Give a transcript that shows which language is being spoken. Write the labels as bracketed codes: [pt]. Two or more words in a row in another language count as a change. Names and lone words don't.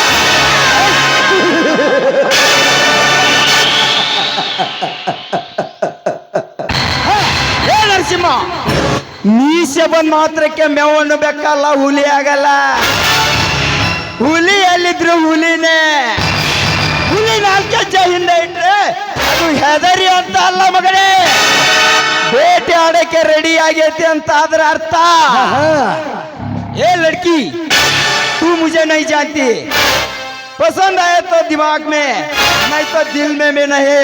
[kn] ನರಸಿಂಹ, ಮೀಸೆ ಬಂದ್ ಮಾತ್ರಕ್ಕೆ ಮೇವನ್ನು ಬೆಕ್ಕಲ್ಲ, ಹುಲಿ ಆಗಲ್ಲ. ಹುಲಿ ಎಲ್ಲಿದ್ರು ಹುಲಿನೇ. ಹುಲಿ 4 ಹೆಜ್ಜೆ ಹಿಂದೆ ಇಟ್ರೆ ಅದು ಹೆದರಿ ಅಂತ ಅಲ್ಲ ಮಗನೇ, ಬೇಟೆ ಆಡಕ್ಕೆ ರೆಡಿ ಆಗೈತೆ ಅಂತ ಅದರ ಅರ್ಥ. [hi] ए लड़की, तू मुझे नहीं जानती, पसंद आए तो दिमाग में, नहीं तो दिल में नहीं.